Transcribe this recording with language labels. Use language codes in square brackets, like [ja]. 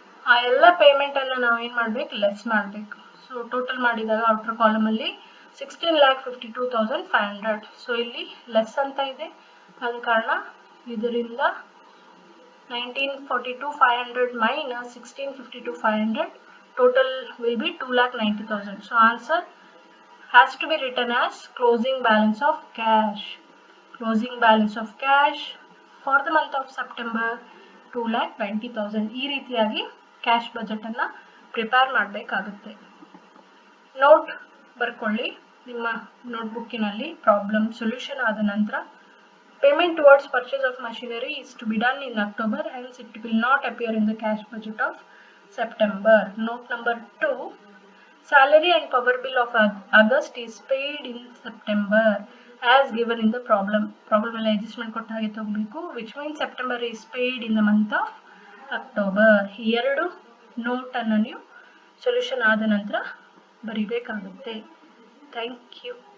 [kn] ಆ ಎಲ್ಲ ಪೇಮೆಂಟನ್ನು ನಾವು ಏನು ಮಾಡಬೇಕು, ಲೆಸ್ ಮಾಡಬೇಕು. ಸೊ ಟೋಟಲ್ ಮಾಡಿದಾಗ ಔಟರ್ ಕಾಲಮಲ್ಲಿ 16,52,500. ಸೊ ಇಲ್ಲಿ ಲೆಸ್ ಅಂತ ಇದೆ, ಆದ ಕಾರಣ ಇದರಿಂದ 1942,500 minus 16,52,500, [en] total will be 2,90,000. So answer has to be written as closing balance of cash. Closing balance of cash for the month of September 2,90,000. [kn] ಈ ರೀತಿಯಾಗಿ ಕ್ಯಾಶ್ ಬಜೆಟ್ ಅನ್ನ ಪ್ರಿಪೇರ್ ಮಾಡಬೇಕಾಗುತ್ತೆ. ನೋಟ್ ಬರ್ಕೊಳ್ಳಿ ನಿಮ್ಮ ನೋಟ್ಬುಕ್ಕಿನಲ್ಲಿ. ಪ್ರಾಬ್ಲಮ್ ಸೊಲ್ಯೂಷನ್ ಆದ ನಂತರ [en] payment towards purchase of machinery is to be done in October, hence it will not appear in the cash budget of September. Note number 2, salary and power bill of August is paid in September as given in the problem. [kn] Problem ಅಲ್ಲಿ adjustment ಕೊಟ್ಟ ಹಾಗೆ ತಗೋಬೇಕು, [en] which means September is paid in the month of October. [kn] ಈ ಎರಡು note ಅನ್ನು ನೀವು solution ಆದ ನಂತರ ಬರಿಬೇಕಾಗುತ್ತೆ. [en] Thank you.